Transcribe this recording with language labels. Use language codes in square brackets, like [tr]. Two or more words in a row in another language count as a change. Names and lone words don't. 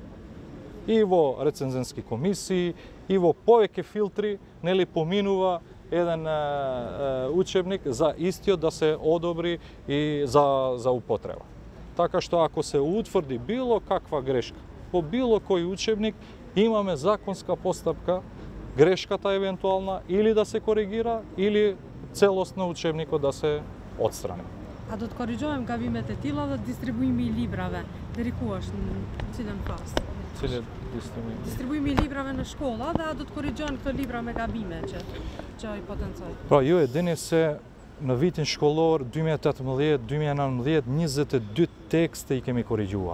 [mk] И во рецензенски комисии, и во повеќе филтри, нели поминува еден учебник за истиот да се одобри и за употреба. така што ако се утврди било каква грешка по било кој учебник, имаме законска постапка грешката евентуална или да се коригира или целосно учебникот да се отстрани. [sq] A do të korrigjohem gabimet e tilla dhe distribuimi i librave, deri ku është, në cilën fazë? Cilë distribuim? Distribuimi i librave në shkolla dhe a do të korrigjohen këto libra me gabime që i potencoj? Pra, ju e dini se në vitin shkollor 2018-2019 22 tekste i kemi korrigjuar.